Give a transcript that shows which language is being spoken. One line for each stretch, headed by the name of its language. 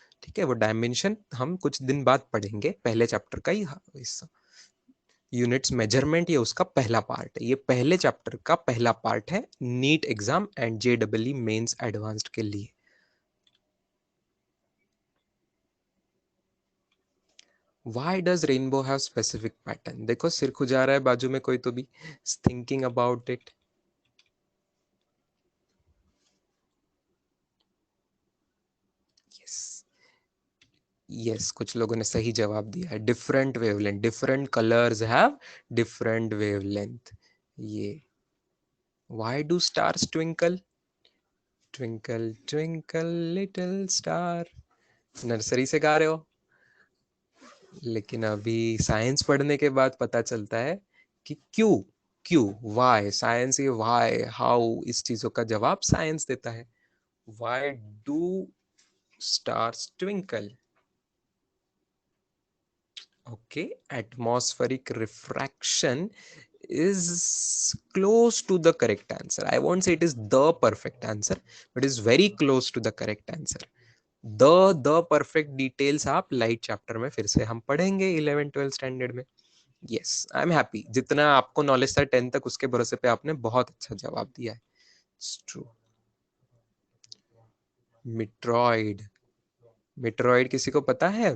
Hindi: ठीक है, वो डायमेंशन हम कुछ दिन बाद पढ़ेंगे, पहले चैप्टर का ही हिस्सा। यूनिट्स मेजरमेंट ये उसका पहला पार्ट है, ये पहले चैप्टर का पहला पार्ट है NEET exam and JEE mains advanced के लिए।
English: Why does rainbow have specific pattern?
Hindi: देखो सिर खुजा रहा है बाजू में कोई तो भी,
English: thinking about it. Yes, yes,
Hindi: कुछ लोगों ने सही जवाब दिया है,
English: different wavelength, different colors have different wavelength. ये why do stars twinkle? Twinkle twinkle little star.
Hindi: Nursery से गा रहे हो, लेकिन अभी साइंस पढ़ने के बाद पता चलता है कि क्यों, क्यों वाई, साइंस ये वाई हाउ इस चीजों का जवाब साइंस देता है।
English: Why do stars twinkle? Okay, atmospheric refraction is close to the correct answer. I won't say it is the perfect answer, but is very close to the correct answer.
Hindi: The perfect details आप light chapter में फिर से हम पढ़ेंगे 11th 12th standard में।
English: yes, I am happy,
Hindi: जितना आपको knowledge था 10 तक उसके भरोसे पे आपने बहुत अच्छा जवाब दिया है। ट्रू। मिट्रॉइड, मिट्रॉइड किसी को पता है?